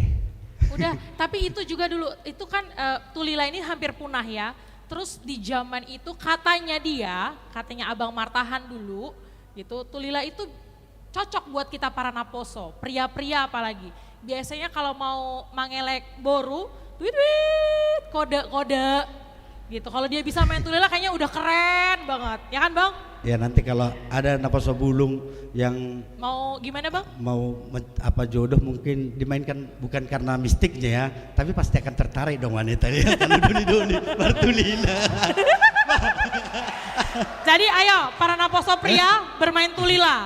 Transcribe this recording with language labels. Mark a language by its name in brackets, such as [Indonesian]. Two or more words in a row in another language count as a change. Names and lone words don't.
[Indonesian] Udah, tapi itu juga dulu, itu kan Tulila ini hampir punah ya. Terus di zaman itu katanya Abang Martahan dulu gitu, Tulila itu cocok buat kita para naposo, pria-pria apalagi. Biasanya kalau mau [Batak Toba] mangelek boru, [Indonesian] tweet kode-kode gitu. Kalau dia bisa main Tulila kayaknya udah keren banget, ya kan Bang? Ya nanti kalau ada [Batak Toba] naposo bulung [Indonesian] yang Mau gimana Bang? mau jodoh mungkin dimainkan bukan karena mistiknya ya, tapi pasti akan tertarik dong wanita ya kalau doni Tulila. Jadi ayo para naposo pria bermain Tulila.